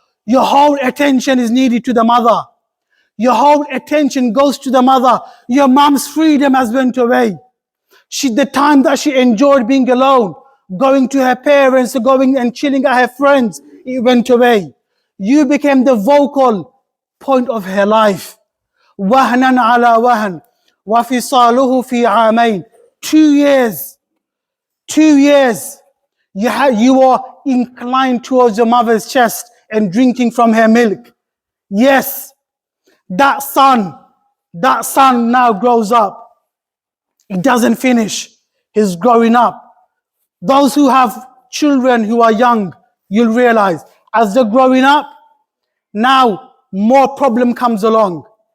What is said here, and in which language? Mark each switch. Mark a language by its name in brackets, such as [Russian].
[English] Your whole attention is needed to the mother. Your whole attention goes to the mother. Your mom's freedom has went away. The time that she enjoyed being alone, going to her parents, going and chilling at her friends, it went away. You became the vocal point of her life. [Arabic] وهنا على وهن وفصاله في عامين. [English] 2 years. 2 years. You are inclined towards your mother's chest and drinking from her milk. Yes, that son now grows up. It doesn't finish. He's growing up. Those who have children who are young, you'll realize as they're growing up, now more problem comes along.